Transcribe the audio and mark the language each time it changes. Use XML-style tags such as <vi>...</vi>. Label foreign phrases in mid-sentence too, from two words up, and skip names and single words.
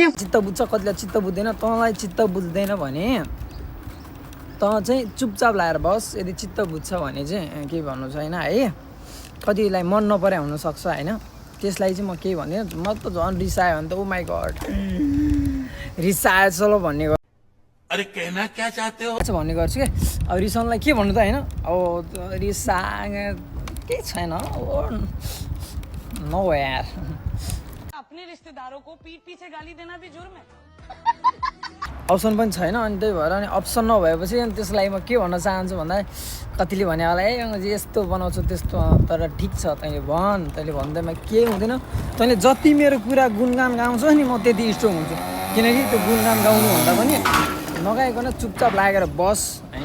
<ne>चित्त बुझ्छ, कतिलाई चित्त बुझ्दैन। तँलाई चित्त बुझ्दैन भने तँ चाहिँ चुपचाप लाएर बस। यदि चित्त बुझ्छ भने चाहिँ केही भन्नु छैन है। कतिलाई मन नपरे हुनसक्छ होइन, त्यसलाई चाहिँ म केही भन्दिनँ। म त झन् रिसायो भने त</ne> <en>Oh my God</en> <ne>रिसाएछ ल भन्ने गर्छु।</ne> <hi>अरे कहना क्या चाहते हो</hi> <ne>भन्ने गर्छु कि अब रिसाउनलाई के भन्नु त होइन। अब रिसा केही छैन नो यार।</ne> <hi>अपने रिश्तेदारों को पीठ पीछे गाली देना भी जुर्म है।</hi> <ne>अप्सन पनि छैन, अनि त्यही भएर अनि अप्सन नभएपछि अनि त्यसलाई म के भन्न चाहन्छु भन्दा कतिले भने होला ए यस्तो बनाउँछु त्यस्तो, तर ठिक छ तैँले भन्, तैँले भन्दैमा केही हुँदैन। तैँले जति मेरो कुरा गुणगान गाउँछौ नि म त्यति स्ट्रङ हुन्छु। किनकि त्यो गुणगान गाउनुभन्दा पनि नगाइकन चुपचाप लागेर बस होइन।</ne>